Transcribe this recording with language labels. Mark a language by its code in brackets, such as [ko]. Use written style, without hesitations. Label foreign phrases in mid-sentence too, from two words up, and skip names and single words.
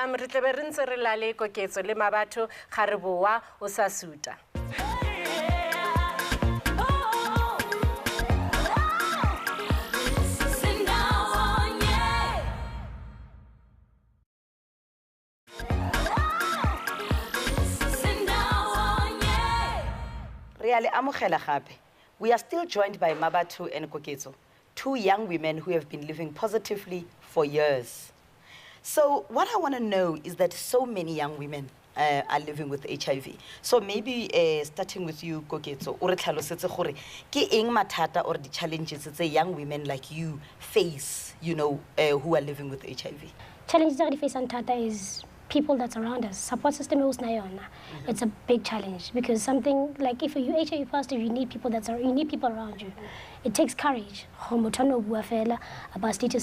[en] We are still joined by Mabatu and Koketso, two young women who have been living positively for years. So what I want to know is that so many young women are living with HIV. So maybe starting with you, Koketso, [tn] o re tlhalosetse gore ke eng mathata [en] or the challenges that young women like you face, you know, who are living with HIV? Challenges that we face on Tata is people that's around us. Support system is it's a big challenge because something like if you're HIV positive, you need people around you. It takes courage. About status.